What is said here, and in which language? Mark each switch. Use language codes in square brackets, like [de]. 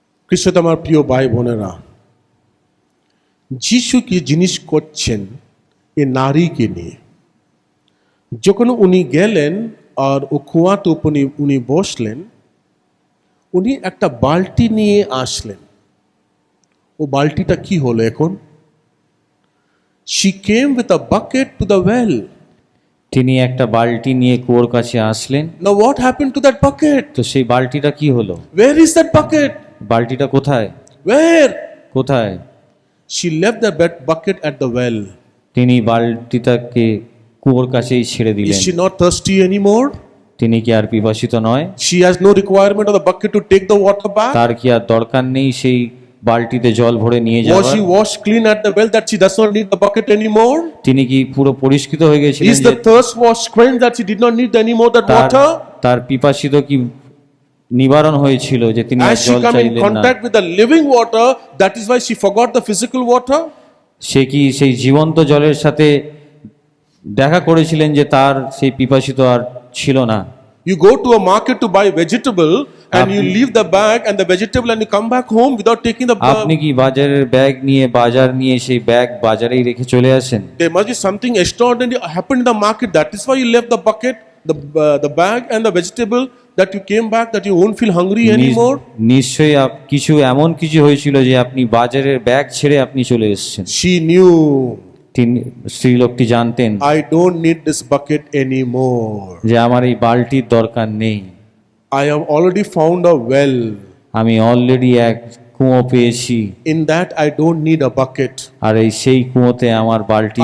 [bn] খ্রিস্টতে আমার প্রিয় ভাই বোনেরা, যিশু কি জিনিস করছেন এ নারীকে নিয়ে। যখন উনি গেলেন আর ও কুয়াতে উনি বসলেন, উনি একটা বালতি নিয়ে আসলেন। ও বালতিটা কি হলো এখন? [en] She came with a bucket to the well. [bn] তিনি একটা বালতি নিয়ে কুয়োর কাছে আসলেন। [en] Now what happened to that bucket? [bn] তো সেই বালতিটা কি হলো? [en] Where is that bucket? [bn] বালতিটা কোথায়? [en] Where? [bn] কোথায়? [en] She left the bucket at the well. [bn] তিনি বালতিটাকে কুয়োর কাছেই ছেড়ে দিলেন। [en] Is she not thirsty anymore? [bn] তিনি কি আর পিপাসিত নয়? [en] She has no requirement of the bucket to take the water back. [bn] তার কি আর দরকার নেই সেই বালতিতে জল ভরে নিয়ে [en] Was [bn] যাওয়ার? [en] she washed clean at the well that she does not need the bucket anymore? [bn] তিনি কি পুরো পরিষ্কৃত হয়ে গেছিলেন [en] Is [bn] যে [en] the thirst washed quenched that she did not need anymore that water? [bn] তার পিপাসিত কি নিবারণ হয়েছিল যে তিনি আর [en] As she [bn] জল [en] come in [bn] চাইলেন না? [en] contact with the living water, that is why she forgot the physical water? [bn] সে কি সেই জীবন্ত জলের সাথে দেখা করেছিলেন যে তার সেই পিপাসিত আর ছিল না? [en] You go to a market to buy vegetable and you leave the bag and the vegetable and you come back home without taking the [bn] আপনি কি বাজারের ব্যাগ নিয়ে বাজার নিয়ে সেই ব্যাগ বাজারেই রেখে চলে আসেন? [en] There must be something extraordinary happened in the market. That is why you left the bucket, the bag and the vegetable, that you came back, that you won't feel hungry anymore. [bn] নিশ্চয়ই কিছু এমন কিছু হয়েছিল যে আপনি বাজারের bag ছেড়ে আপনি চলে এসেছেন। [en] She knew, [bn] তিনি স্ত্রীলোকটি জানতেন, [en] I don't need this bucket anymore. [bn] যে আমার এই বালতির দরকার নেই। [en] I have already found a well. [bn] আমি অলরেডি এক কুয়ো পেয়েছি। [en] In that I don't need a bucket. [bn] আর এই সেই কুয়োতে আমার বালতির